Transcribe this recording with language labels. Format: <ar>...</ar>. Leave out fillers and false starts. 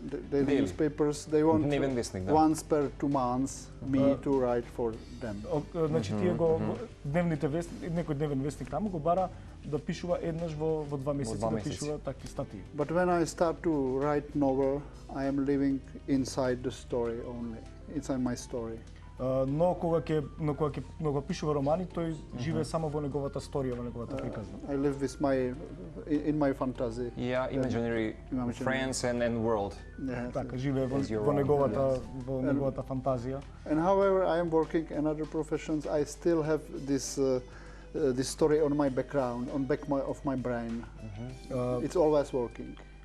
<en>Daily newspapers, they want once per 2 months me to write for them.</en> <mk>Значи тие го дневните вестници, некој дневен вестник таму го бара да пишува еднаш во 2 месеци да пишува такви статии.</mk> <en>But when I start to write novel, I am living inside the story only, inside my story.</en> <mk>Но кога ќе пишува романи, тој живее само во неговата сторија, во неговата приказна.</mk> <en>I live with in my fantasy. Yeah, imaginary friends and world.</en> <mk>Така живее во неговата фантазија.</mk> <en>And however I am working in other professions, I still have this story on my background, on back of my brain. It's always working.</en>